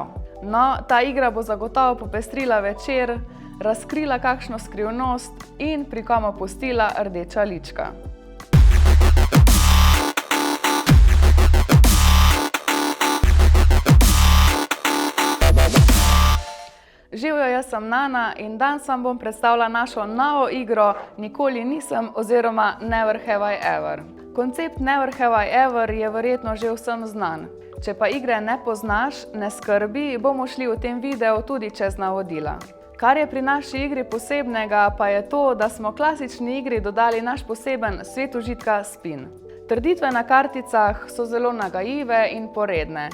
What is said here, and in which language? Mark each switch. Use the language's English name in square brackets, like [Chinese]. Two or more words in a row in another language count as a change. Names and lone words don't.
[Slovenian] No, ta igra bo zagotovo popestrila večer, razkrila kakšno skrivnost in pri komu pustila rdeča lička. Živjo, jaz sem Nana in danes vam bom predstavila našo novo igro Nikoli nisem oziroma Never have I ever. Koncept Never have I ever je verjetno že vsem znan. Če pa igre ne poznaš, ne skrbi, bomo šli v tem videu tudi čez navodila. Kar je pri naši igri posebnega, pa je to, da smo klasični igri dodali naš poseben svet užitka spin. Trditve na karticah so zelo nagajive in poredne.